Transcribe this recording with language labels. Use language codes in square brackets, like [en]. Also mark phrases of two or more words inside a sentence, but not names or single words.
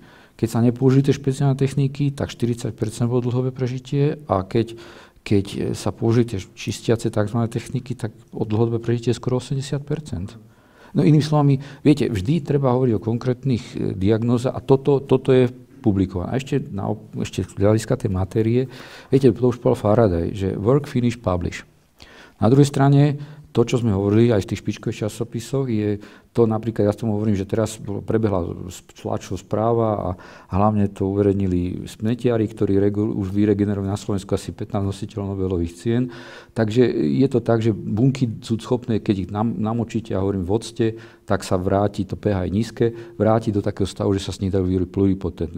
[sk] Keď sa nepoužili tie špeciálne techniky, tak 40% bolo dlhové prežitie, a keď sa použili tie čistiace tzv. Techniky, tak o dlhodobé prežitie je skoro 80%. No inými slovami, viete, vždy treba hovoriť o konkrétnych diagnózach, a toto je publikované. A ešte z hľadiska tej matérie, viete, to už povedal Faraday, že [en] work, finish, publish. [sk] Na druhej strane, to, čo sme hovorili aj v tých špičkových časopisoch, je to napríklad, ja s tomu hovorím, že teraz prebehla tlačová správa a hlavne to uverejnili smetiari, ktorí už vyregenerovali na Slovensku asi 15 nositeľov Nobelových cien. Takže je to tak, že bunky sú schopné, keď ich namočíte, ja hovorím v octe, tak sa vráti, to pH je nízke, vráti do takého stavu, že sa s nich dajú pluripotentné.